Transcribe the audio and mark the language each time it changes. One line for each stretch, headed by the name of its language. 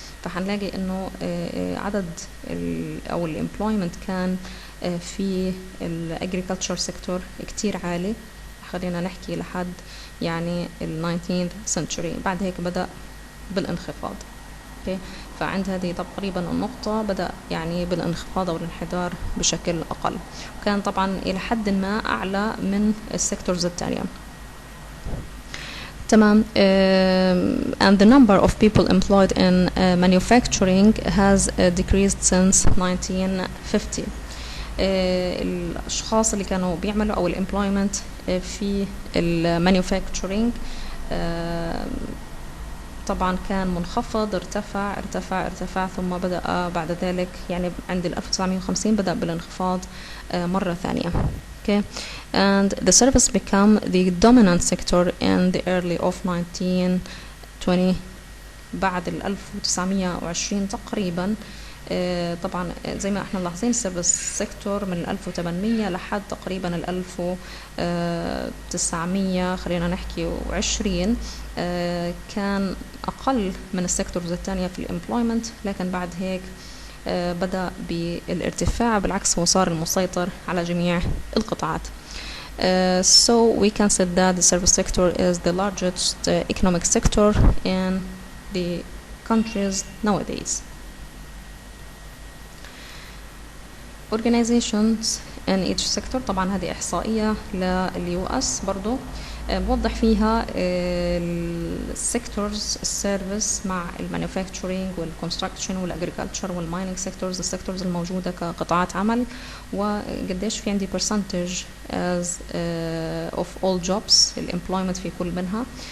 Arabic: فحنلاقي انه عدد او الامبلويمنت كان في الاجريكلتشر سيكتور كتير عالي، خلينا نحكي لحد يعني ال 19th century. بعد هيك بدأ بالانخفاض. okay. فعند هذه تقريبا النقطة بدأ يعني بالانخفاض أو الانحدار بشكل أقل، وكان طبعا إلى حد ما أعلى من السيكتورز التانية. تمام.
English: And the number of people employed in manufacturing has decreased since 1950.
Arabic: الأشخاص اللي كانوا بيعملوا أو الemployment في المانيفاكتشرينج طبعا كان منخفض، ارتفع ثم بدأ بعد ذلك يعني عند 1950 بدأ بالانخفاض مرة ثانية.
English: Okay, and the service became the dominant sector in the early of 1920
Arabic: بعد 1920 تقريبا. طبعا زي ما احنا ملاحظين السيرفيس سيكتور من 1800 لحد تقريبا 1900 خلينا نحكي 20 كان أقل من السيكتورز الثانية في الامبلويمنت، لكن بعد هيك بدأ بالارتفاع، بالعكس هو صار المسيطر على جميع القطاعات.
English: So we can say that the service sector is the largest economic sector in the countries nowadays. Organizations in each sector،
Arabic: طبعا هذه إحصائية لليو اس برضو بوضح فيها السيكتورز السيرفيس مع المانيفاكتشرينج والكونستراكشن والاجريكلتشر والمايننج سيكتورز، السيكتورز الموجودة كقطاعات عمل، وقديش في عندي
English: percentage as of all jobs
Arabic: الامبلويمنت في كل منها.